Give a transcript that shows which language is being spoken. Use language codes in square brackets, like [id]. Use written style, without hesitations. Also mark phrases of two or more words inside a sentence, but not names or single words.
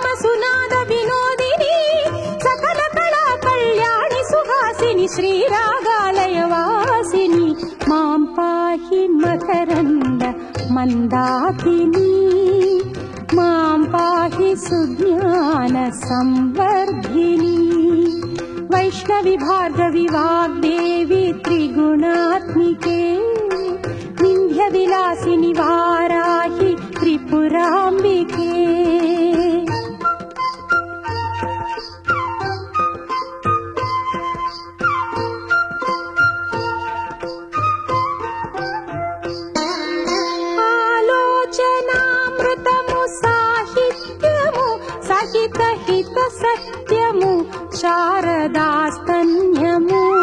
[sa] సునాద వినోదిని సకల కళా కళ్యాణి సుహాసిని శ్రీరాగాలయ వాసిని మాం పాహి మకరంద మందాకిని మాం పాహి సుజ్ఞాన సంవర్ధిని वैष्णवी भार्गवी वाग्देवी त्रिगुणात्मिके विंध्य विलासिनी वाराहि त्रिपुरांबिके। [te] ఆలోచనామృతము సాహిత్యము సహిత హిత సత్యము శారదాస్తన్యము